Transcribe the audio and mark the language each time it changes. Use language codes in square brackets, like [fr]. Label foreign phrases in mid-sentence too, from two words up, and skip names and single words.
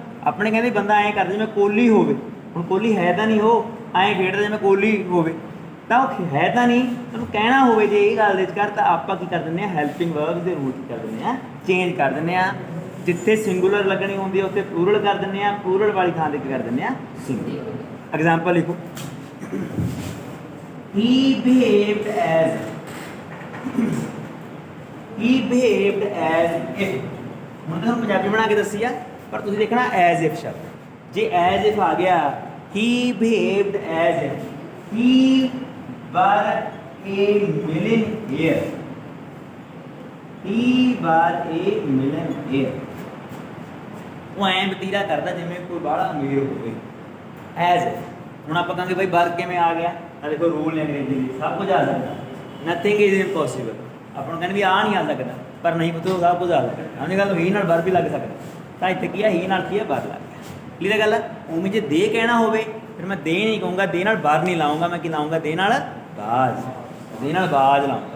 [pa] ਆਪਣੇ ਕਹਿੰਦੇ ਬੰਦਾ ਐਂ ਕਰਦਾ ਜਿਵੇਂ ਕੋਹਲੀ ਹੋਵੇ, ਹੁਣ ਕੋਹਲੀ ਹੈ ਤਾਂ ਨਹੀਂ, ਉਹ ਐਂ ਖੇਡਦਾ ਜਿਵੇਂ ਕੋਹਲੀ ਹੋਵੇ, ਤਾਂ ਉਹ ਹੈ ਤਾਂ ਨਹੀਂ, ਤੁਹਾਨੂੰ ਕਹਿਣਾ ਹੋਵੇ ਜੇ ਇਹ ਗੱਲ ਦੇ ਵਿਚਕਾਰ ਤਾਂ ਆਪਾਂ ਕੀ ਕਰ ਦਿੰਦੇ ਹਾਂ [en] helping verbs [pa] ਦੇ ਰੂਲ ਕੀ ਕਰ ਦਿੰਦੇ ਹਾਂ ਚੇਂਜ ਕਰ ਦਿੰਦੇ ਹਾਂ। ਜਿੱਥੇ ਸਿੰਗੂਲਰ ਲੱਗਣੀ ਹੁੰਦੀ ਹੈ ਉੱਥੇ ਪਲੂਰਲ ਕਰ ਦਿੰਦੇ ਹਾਂ, ਪਲੂਰਲ ਵਾਲੀ ਥਾਂ ਤੇ ਕੀ ਕਰ ਦਿੰਦੇ ਹਾਂ ਸਿੰਗੂਲਰ। ਐਗਜ਼ਾਮਪਲ ਲਿਖੋ [en] he behaved as if। [pa] ਹੁਣ ਤੁਹਾਨੂੰ ਪੰਜਾਬੀ ਬਣਾ ਕੇ ਦੱਸੀ ਆ, ਪਰ ਤੁਸੀਂ ਦੇਖਣਾ [en] as if [pa] ਸ਼ਬਦ। [en] ਜੇ as if [pa] ਆ ਗਿਆ [en] he behaved as if he was a millionaire, he was a millionaire। [pa] ਉਹ ਐਂ ਵਤੀਰਾ ਕਰਦਾ ਜਿਵੇਂ ਕੋਈ ਬਾਹਲਾ ਅਮੀਰ ਹੋਵੇ। [en] as if [pa] ਹੁਣ ਆਪਾਂ ਕਹਾਂਗੇ ਬਾਈ ਵਰ ਕਿਵੇਂ ਆ ਗਿਆ, [hi] देखो रूल ने अंग्रेजी में सब कुछ आ सकता, [en] nothing is impossible. [pa] ਆਪਾਂ ਨੂੰ ਕਹਿੰਦੇ ਵੀ ਆ ਨਹੀਂ ਆ ਸਕਦਾ, ਪਰ ਨਹੀਂ ਪਤਾ ਸਭ ਕੁਝ ਆ ਸਕਦਾ। ਉਹਨੇ ਗੱਲ ਹੀ ਨਾਲ ਵਰ ਵੀ ਲੱਗ ਸਕਦਾ, ਤਾਂ ਇੱਥੇ ਕੀ ਆ ਹੀ ਨਾਲ ਕੀ ਆ ਵਰ ਲੱਗ ਗਿਆ। ਕਲੀਅਰ ਗੱਲ ਆ। ਉਵੇਂ ਜੇ ਦੇ ਕਹਿਣਾ ਹੋਵੇ ਫਿਰ ਮੈਂ ਦੇ ਨਹੀਂ ਕਹੂੰਗਾ, ਦੇ ਨਾਲ ਵਰ ਨਹੀਂ ਲਾਉਂਗਾ, ਮੈਂ ਕੀ ਲਾਉਂਗਾ ਦੇ ਨਾਲ ਬਾਜ, ਦੇ ਨਾਲ ਬਾਜ ਲਾਉਂਗਾ।